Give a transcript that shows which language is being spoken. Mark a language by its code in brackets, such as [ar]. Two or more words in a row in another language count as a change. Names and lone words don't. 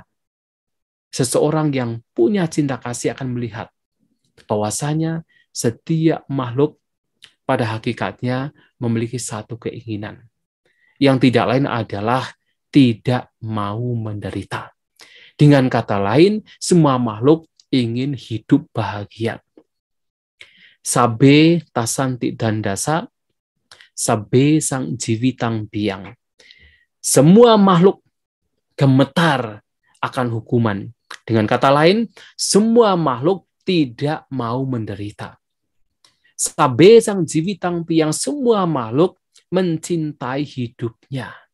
[id] Seseorang yang punya cinta kasih akan melihat bahwasanya setiap makhluk pada hakikatnya memiliki satu keinginan. Yang tidak lain adalah tidak mau menderita. Dengan kata lain, semua makhluk ingin hidup bahagia. [pi] Sabe tasanti dandasa, sabe sang jiwitang biang. [id] Semua makhluk gemetar akan hukuman. Dengan kata lain, semua makhluk tidak mau menderita. [pi] Sabe sang jiwitang biang, [id] semua makhluk mencintai hidupnya.